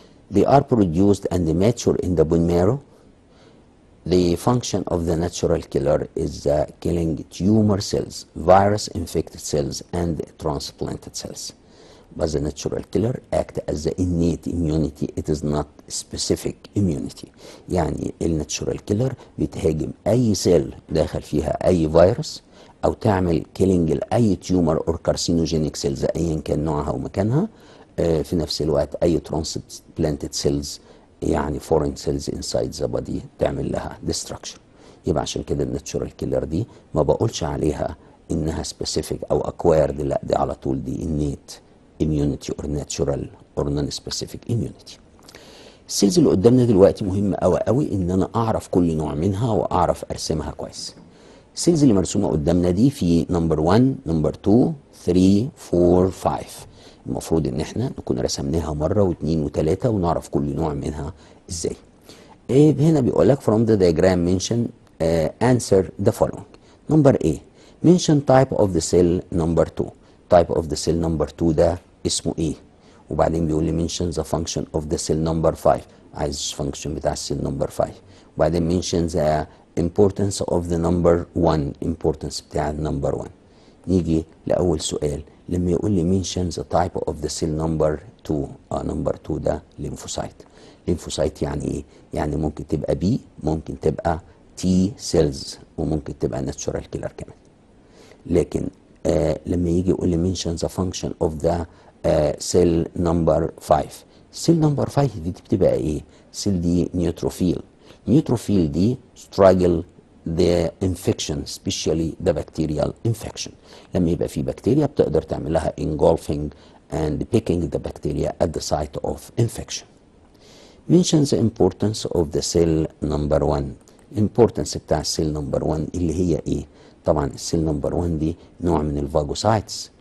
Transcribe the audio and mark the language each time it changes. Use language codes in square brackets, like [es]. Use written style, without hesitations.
[en] They are produced and mature in the bone marrow. The function of the natural killer is killing tumor cells, virus infected cells, and transplanted cells. But the natural killer act as the innate immunity. It is not specific immunity. [ar] يعني الناتشورال كيلر بتهاجم اي سيل داخل فيها اي فيروس او تعمل كيلينج لاي تيومر اور كارسينوجينيك سيلز ايا كان نوعها ومكانها. في نفس الوقت اي ترانسبلانتد سيلز يعني فورين سيلز انسايد ذا بودي تعمل لها ديستراكشن. يبقى عشان كده الناتشورال كيلر دي ما بقولش عليها انها سبيسيفيك او اكوايرد، لا دي على طول دي [en] innate immunity or natural or non-specific immunity. [ar] السيلز اللي قدامنا دلوقتي مهم قوي قوي ان انا اعرف كل نوع منها واعرف ارسمها كويس. السيلز اللي مرسومه قدامنا دي في نمبر 1 نمبر 2 3 4 5. المفروض ان احنا نكون رسمناها مره واثنين وثلاثه ونعرف كل نوع منها ازاي. هنا بيقول لك [en] from the diagram mention answer the following. Number A mention type of the cell number 2. type of the cell number 2 [ar] ده اسمه ايه؟ وبعدين بيقول لي [en] mention the function of the cell number 5. [ar] عايز function بتاع السيل نمبر 5. [en] وبعدين mention the importance of the number 1. [ar] importance بتاع النمبر 1. نيجي لأول سؤال لما يقول لي [en] mention the type of the cell number 2. [ar] نمبر 2 ده lymphocyte. lymphocyte يعني ايه؟ يعني ممكن تبقى B، ممكن تبقى T cells، وممكن تبقى natural killer كمان. لكن لما يجي يقول لي [en] mention the function of the cell number 5. [ar] cell number 5 دي بتبقى ايه؟ cell دي neutrophil. [en] neutrophil دي struggle the infection especially the bacterial infection. [ar] لما يبقى في بكتيريا بتقدر تعمل لها [en] engulfing and picking the bacteria at the site of infection. mention the importance of the cell number 1. [ar] importance بتاع السيل نمبر 1 اللي هي ايه؟ طبعا السيل نمبر 1 دي نوع من الفاجوسايتس.